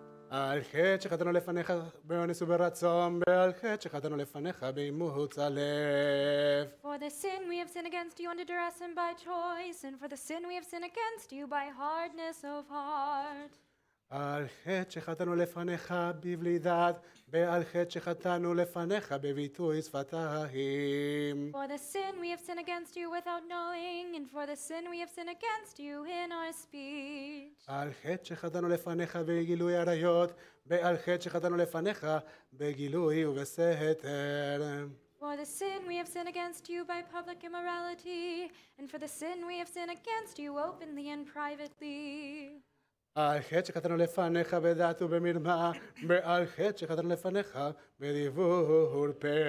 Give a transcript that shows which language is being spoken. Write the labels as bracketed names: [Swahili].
[Hebrew] על חטא שחטאנו לפניך באונס וברצון, ועל חטא שחטאנו לפניך באימוץ הלב. [English] For the sin we have sinned against you under duress and by choice, and for the sin we have sinned against you by hardness of heart. [Hebrew] על חטא שחטאנו לפניך בבלי דעת, ועל חטא שחטאנו לפניך בביטוי שפתיים. [English] For the sin we have sinned against you without knowing, and for the sin we have sinned against you in our speech. [Hebrew] על חטא שחטאנו לפניך בגילוי עריות, ועל חטא שחטאנו לפניך בגילוי ובסתר. [English] For the sin we have sinned against you by public immorality, and for the sin we have sinned against you openly and privately. [Hebrew] על חטא שחטאנו לפניך בדעת ובמרמה, ועל חטא שחטאנו לפניך בדיבור פה.